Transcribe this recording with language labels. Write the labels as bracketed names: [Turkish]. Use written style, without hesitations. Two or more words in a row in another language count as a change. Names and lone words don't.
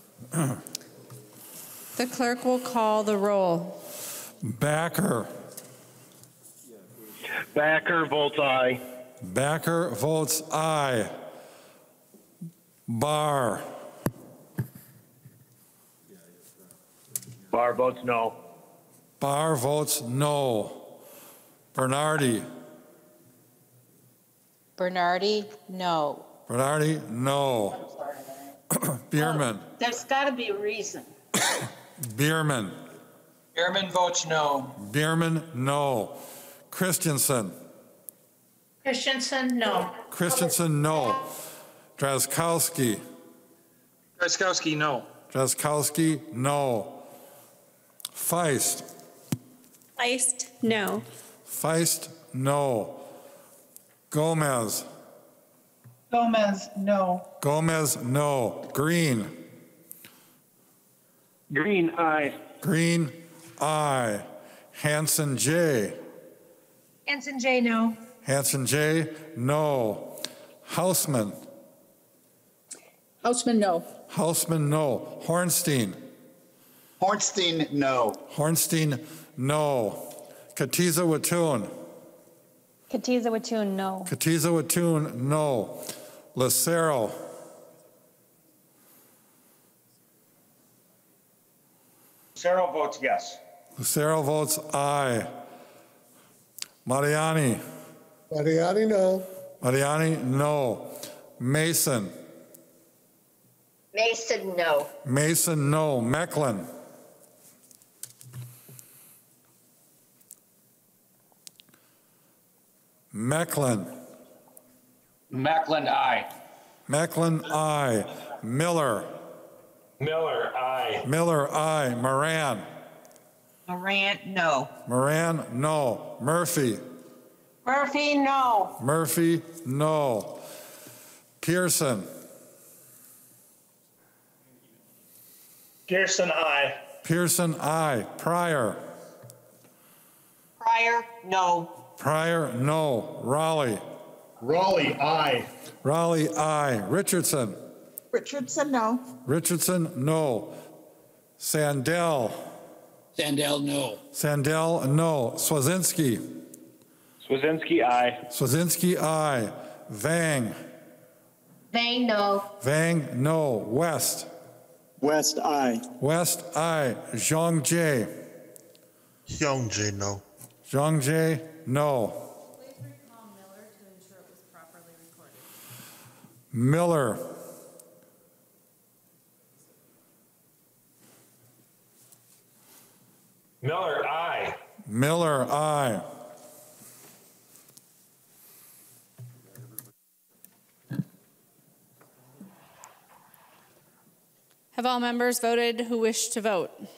[English] The clerk will call the roll. Backer. Backer votes aye. Backer votes aye. Barr. Barr votes no. Barr votes no. Bernardi. Bernardi, no. Bernardi, no. Bierman. There's got to be a reason. Bierman. Bierman votes no. Bierman, no. Christensen. Christensen, no. Christensen, no. Drazkowski. Drazkowski, no. Drazkowski, no. Feist. Feist, no. Feist, no. Gomez. Gomez, no. Gomez, no. Green. Green, aye. Green, aye. Hanson J. Hanson J, no. Hanson J, no. Hausman. Hausman, no. Hausman, no. Hornstein. Hornstein, no. Hornstein, no. Katiza Watun. Katiza Watun, no. Katiza Watun, no. Lucero. Lucero votes yes. Lucero votes aye. Mariani. Mariani, no. Mariani, no. Mason. Mason, no. Mason, no. Mecklin. Mecklin. Macklin, aye. Mecklin, aye. Miller. Miller, aye. Miller, aye. Moran. Moran, no. Moran, no. Murphy. Murphy, no. Murphy, no. Pearson. Pearson, aye. Pearson, aye. Pryor. Pryor, no. Pryor, no. Raleigh. Raleigh, aye. Raleigh, aye. Richardson. Richardson, no. Richardson, no. Sandell. Sandell, no. Sandell, no. Swazinski. Swazinski, aye. Swazinski, aye. Vang. Vang, no. Vang, no. West. West, aye. West, aye. Zhang Jie. Young J, no. Zhang Jie, no. Please recall Miller to ensure it was properly recorded. Miller. Miller, aye. Miller, aye. Have all members voted who wish to vote?